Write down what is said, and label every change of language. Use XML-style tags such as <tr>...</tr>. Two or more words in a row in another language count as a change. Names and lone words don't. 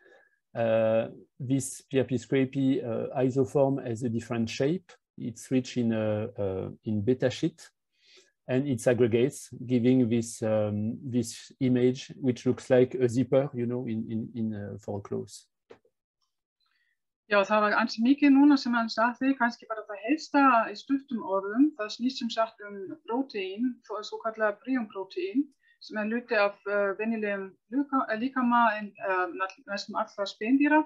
<en>This PRP scrapie isoform has a different shape. It's rich in beta sheet, and it aggregates, giving this image, which looks like a zipper, you know, for clothes.</en> <is>Já, það var ansi mikið núna sem hann sagði, kannski bara það helsta í stuttum orðum. Það snýst sem sagt prótein, svo kallað príonprótein, sem hluti af venjulegum líkama næstum allra spendýra.</is>